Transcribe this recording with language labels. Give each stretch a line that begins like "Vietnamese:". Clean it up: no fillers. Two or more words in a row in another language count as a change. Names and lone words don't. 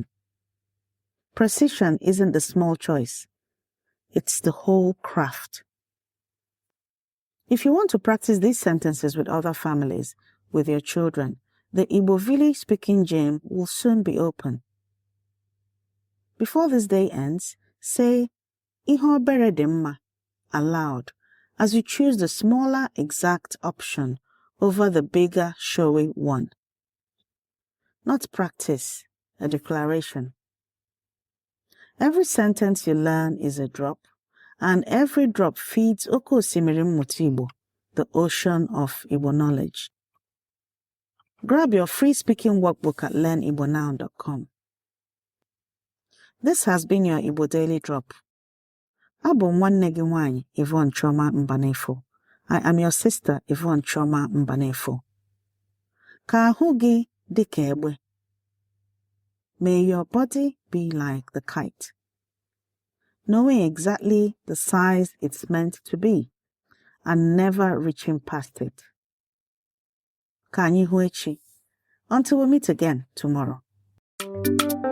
English: Precision isn't the small choice, it's the whole craft. If you want to practice these sentences with other families, with your children, the Igbo village speaking gym will soon be open. Before this day ends, say
Igbo: ihe obere dị mma
English: aloud as you choose the smaller exact option over the bigger showy one. Not practice, a declaration. Every sentence you learn is a drop, and every drop feeds
Igbo: Oke Osimiri Mmụta Igbo,
English: the ocean of Igbo knowledge. Grab your free speaking workbook at learnibonow.com. This has been your Igbo Daily Drop.
Igbo: Abụ m nwanne gị nwanyị, Yvonne Choma Mbanefo.
English: I am your sister, Yvonne Choma Mbanefo.
Igbo: Ka ahụ gị dị ka egbe.
English: May your body be like the kite, knowing exactly the size it's meant to be and never reaching past it.
Igbo: Ka anyị hụ echi.
English: Until we meet again tomorrow.